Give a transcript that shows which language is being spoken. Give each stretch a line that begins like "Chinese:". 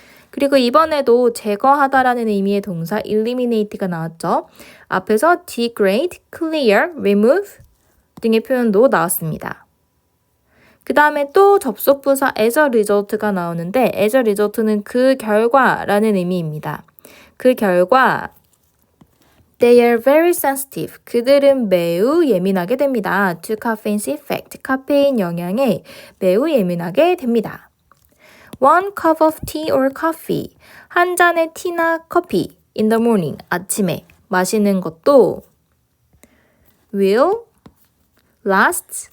Korean: 그리고 이번에도 제거하다라는 의미의 동사 eliminate가 나왔죠. 앞에서 degrade, clear, remove 등의 표현도 나왔습니다. 그 다음에 또 접속부사 as a result가 나오는데 as a result는 그 결과라는 의미입니다. 그 결과
English: They are very sensitive.
Korean: 그들은 매우 예민하게 됩니다.
English: To caffeine's effect.
Korean: 카페인 영향에 매우 예민하게 됩니다.
English: One cup of tea or coffee.
Korean: 한 잔의 티나 커피.
English: In the morning.
Korean: 아침에 마시는 것도
English: will last.